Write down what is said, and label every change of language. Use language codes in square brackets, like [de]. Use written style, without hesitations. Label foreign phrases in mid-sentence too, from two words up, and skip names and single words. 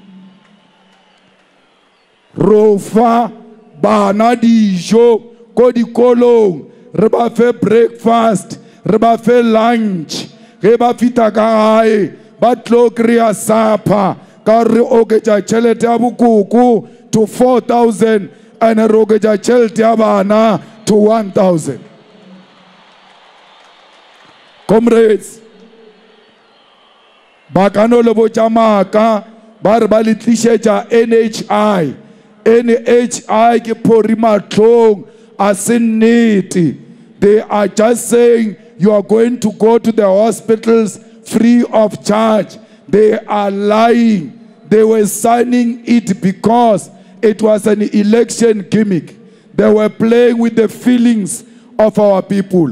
[nso] ro fa bana dijo ko dikolong re ba fe breakfast re ba fe lunch ge ba fita ka gae ba tlo kry-a supper ka re oketša tšhelete ya bokoko to 4,000 and re oketša tšhelete ya bana to 1,000. Comrades, ba ka no le botša maaka ba re ba le tlišetša NHI. NHI ke phori matlong a se nnete. [en] They are just saying you are going to go to the hospitals free of charge. They are lying. They were signing it because it was an election gimmick. They were playing with the feelings of our people.